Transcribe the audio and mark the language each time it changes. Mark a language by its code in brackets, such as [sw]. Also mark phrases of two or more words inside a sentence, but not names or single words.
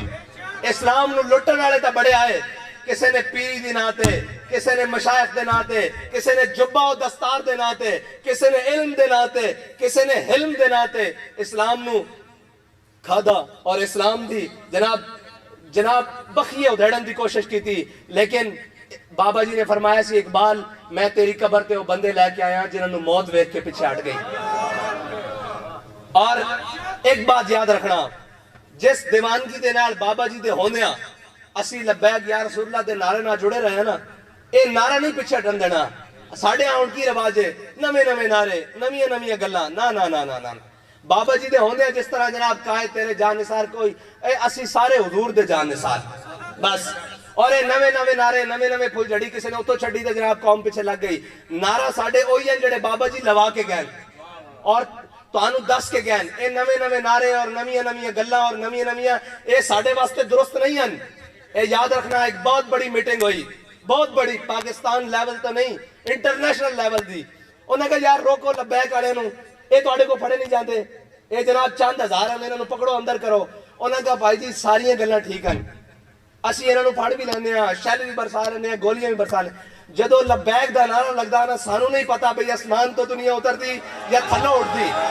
[pa] اسلام نو لٹن والے تا بڑے آئے، کسے نے پیری دی ناتے، کسے نے مشایخ دے ناتے، کسے نے جبہ و دستار دے ناتے، کسے نے علم دے ناتے، کسے نے حلم دے ناتے اسلام نو کھادا اور اسلام دی جناب بخیے ادھیڑن دی کوشش کی تھی۔ لیکن بابا جی نے فرمایا سی اقبال میں تیری قبر تے وہ بندے لے کے آیا جنہوں نے موت ویکھ کے پیچھے ہٹ گئی۔ اور ایک بات یاد رکھنا، جس دیوانگی دے نال بابا جی دے ہوندیاں اسی [ar] لبیک یا رسول اللہ [pa] دے نعرے نہ جڑے رہے ہیں نا، اے نعرہ نہیں پیچھے ہٹن دینا۔ ساڑھے آن کی رواج ہے نوے نوے نعرے، نویاں نویاں گلاں، نا نا نا نا نا۔ بابا جی دے ہوندے جس طرح جناب کہے تیرے جان نثار کوئی، اے اسی سارے حضور دے جان نثار بس۔ اور اے نوے نوے نعرے، نوے نوے پھول جڑی کسی نے اتو چھڑی تے جناب قوم پیچھے لگ گئی۔ نعرہ ساڑھے ہوئی ہیں جڑے بابا جی لوا کے گئے اور تانوں دس کے گئے، اے نوے نوے نعرے اور نویاں نویاں گلاں اور نویاں نویاں اے ساڑھے واسطے درست نہیں ہیں۔ اے یاد رکھنا ایک بہت بڑی میٹنگ ہوئی، بہت بڑی، پاکستان لیول تو نہیں [en] international level [pa] دی۔ انہوں نے کہا یار روکو لبیک والے نو، اے تو آڑے کو پھڑے نہیں جاندے، اے جناب چند ہزار ہیں انہوں نے پکڑو اندر کرو۔ انہوں نے کہا بھائی جی ساریاں گلاں ٹھیک ہیں، اسی انہوں نے پھڑ بھی لینے ہیں، شیل بھی برسا لینے ہیں، گولیاں بھی برسا لینے ہیں۔ جدو لبیک دا نعرہ لگدا نا سانو نہیں پتا بھئی اسمان تو دنیا اترتی یا تھلو اٹھتی۔